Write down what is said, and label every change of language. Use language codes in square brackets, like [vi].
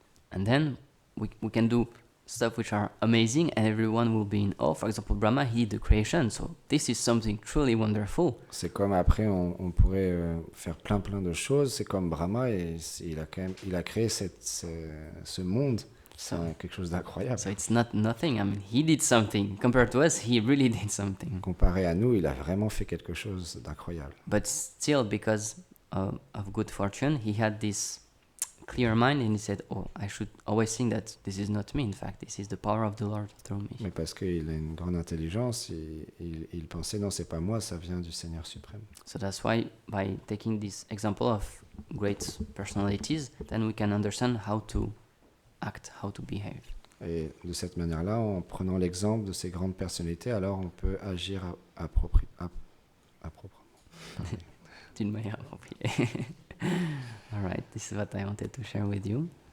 [en] And then we can do stuff which are amazing and everyone will be in awe. For example, Brahma, he did the creation, so this is something truly wonderful. [fr] C'est comme après on pourrait faire plein de choses. C'est comme Brahma et il a créé ce monde. C'est quelque chose d'incroyable. [en] So it's not nothing. I mean, he did something. Compared to us, he really did something. [fr] Comparé à nous, il a vraiment fait quelque chose d'incroyable. [en] But still, because of good fortune, he had this clear mind and he said, oh, I should always think that this is not me. In fact, this is the power of the Lord through me. [fr] Mais parce qu'il a une grande intelligence, il pensait non, c'est pas moi, ça vient du Seigneur suprême. [en] So that's why by taking this example of great personalities, then we can understand how to act, how to behave. [fr] Et de cette manière-là, en prenant l'exemple de ces grandes personnalités, alors on peut agir appropriément. D'une manière appropriée. [en] All right, this is what I wanted to share with you.